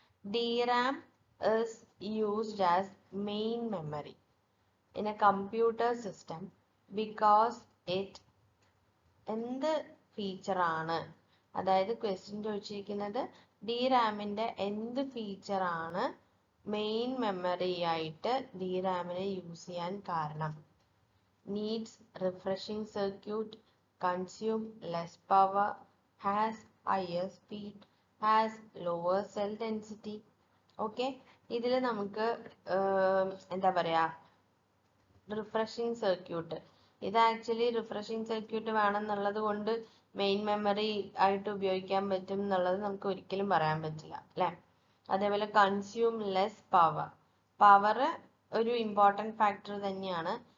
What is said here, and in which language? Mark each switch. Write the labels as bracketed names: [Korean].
[English] DRAM is used as main memory in a computer system because it [Malayalam] എന്ത് feature ആണ്? അതായത് question ചോദിച്ചിരിക്കുന്നത് DRAMന്റെ എന്ത് ഫീച്ചർ ആണ് മെയിൻ മെമ്മറി ആയിട്ട് DRAMനെ യൂസ് ചെയ്യാൻ കാരണം? [English] Needs refreshing circuit, consume less power, has higher speed, has lower cell density. [Malayalam] Okay, ഇതിൽ നമുക്ക് എന്താ പറയാ റിഫ്രഷിംഗ് സർക്യൂട്ട്. ഇത് ആക്ച്വലി റിഫ്രഷിംഗ് സർക്യൂട്ട് വേണമെന്നുള്ളത് കൊണ്ട് മെയിൻ മെമ്മറി ആയിട്ട് ഉപയോഗിക്കാൻ പറ്റും എന്നുള്ളത് നമുക്ക് ഒരിക്കലും പറയാൻ പറ്റില്ല അല്ലെ. അതേപോലെ കൺസ്യൂം ലെസ് പവർ ഒരു ഇമ്പോർട്ടൻറ്റ് ഫാക്ടർ തന്നെയാണ്.